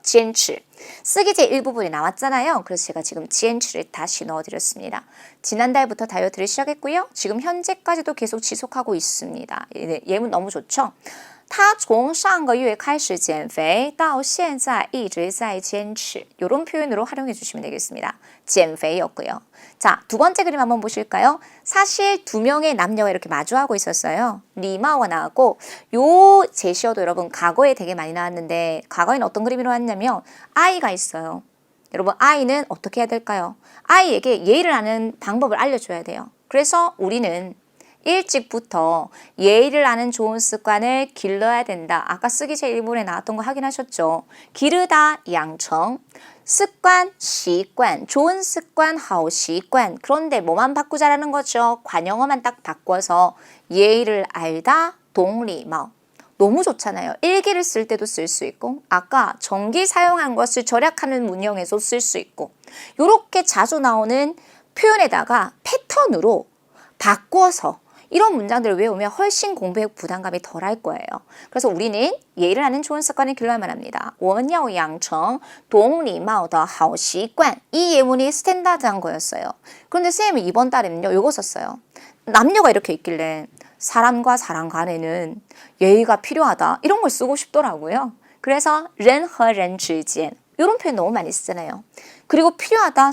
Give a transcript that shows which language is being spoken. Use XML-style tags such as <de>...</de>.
<ko>坚持 쓰기제 일부분이 나왔잖아요. 그래서 제가 지금 坚持를 다시 넣어드렸습니다. 지난달부터 다이어트를 시작했고요. 지금 현재까지도 계속 지속하고 있습니다. 예문 너무 좋죠?</ko> <zh>他从上个月开始减肥到现在一直在坚持</zh> <ko>이런 표현으로 활용해 주시면 되겠습니다. 减肥였고요. 자, 두 번째 그림 한번 보실까요? 사실 두 명의 남녀가 이렇게 마주하고 있었어요. 리마오가 나왔고 요 제시어도 여러분 과거에 되게 많이 나왔는데 과거에는 어떤 그림이 나왔냐면 아이가 있어요. 여러분 아이는 어떻게 해야 될까요? 아이에게 예의를 아는 방법을 알려줘야 돼요. 그래서 우리는 일찍부터 예의를 아는 좋은 습관을 길러야 된다. 아까 쓰기제 1번에 나왔던 거 확인하셨죠? 기르다, 양청, 습관, 시관, 좋은 습관, 하오 시관. 그런데 뭐만 바꾸자라는 거죠? 관용어만 딱 바꿔서 예의를 알다, 동리마. 너무 좋잖아요. 일기를 쓸 때도 쓸 수 있고 아까 전기 사용한 것을 절약하는 문형에서 쓸 수 있고 이렇게 자주 나오는 표현에다가 패턴으로 바꿔서 이런 문장들을 외우면 훨씬 공부에 부담감이 덜할 거예요. 그래서 우리는 예의를 아는 좋은 습관을 길러야만 합니다.</ko> <zh>我们要养成懂礼貌的好习惯.</zh> <ko>이 예문이 스탠다드한 거였어요. 그런데 선생님이 이번 달에는요. 이거 썼어요. 남녀가 이렇게 있길래 사람과 사람 간에는 예의가 필요하다. 이런 걸 쓰고 싶더라고요. 그래서</ko> <zh>人和人之间</zh> <ko>이런 표현 너무 많이 쓰잖아요. 그리고 필요하다.</ko>